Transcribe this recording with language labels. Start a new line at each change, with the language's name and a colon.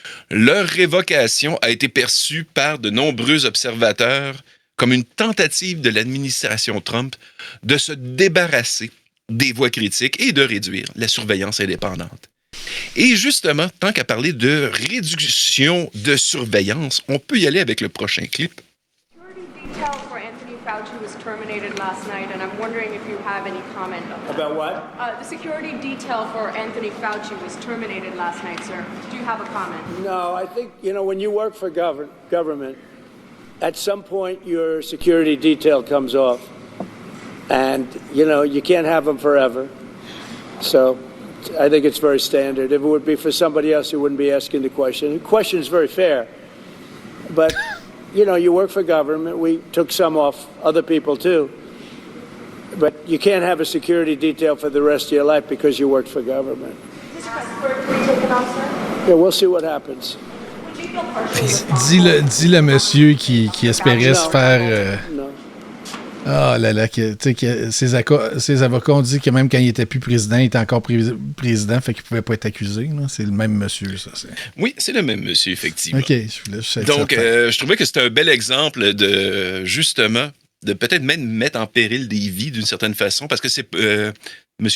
French: Leur révocation a été perçue par de nombreux observateurs comme une tentative de l'administration Trump de se débarrasser des voix critiques et de réduire la surveillance indépendante. Et justement, tant qu'à parler de réduction de surveillance, on peut y aller avec le prochain clip.
English: Details for Anthony Fauci was terminated last night, and I'm wondering if you have any comment on that. About what? The security detail for Anthony Fauci was terminated last night, sir. Do you have a comment? No, I think, when you work for government, at some point your security detail comes off. And, you can't have them forever. So I think it's very standard. If it would be for somebody else, you wouldn't be asking the question. The question is very fair. But, you work for government. We took some off other people, too. But you can't have a security detail for the rest of your life because you worked for government. Is this passport to be taken off, sir? Yeah, we'll see what happens. Would you feel partially
French: Dis le monsieur qui espérait se faire...
English: No.
French: Ah là là, ses avocats ont dit que même quand il était plus président, il était encore président, fait qu'il pouvait pas être accusé. Là. C'est le même monsieur, ça. Oui, c'est le même monsieur, effectivement. OK, je sais. Donc, je trouvais que c'était un bel exemple de, justement, de peut-être même mettre en péril des vies d'une certaine façon, parce que M.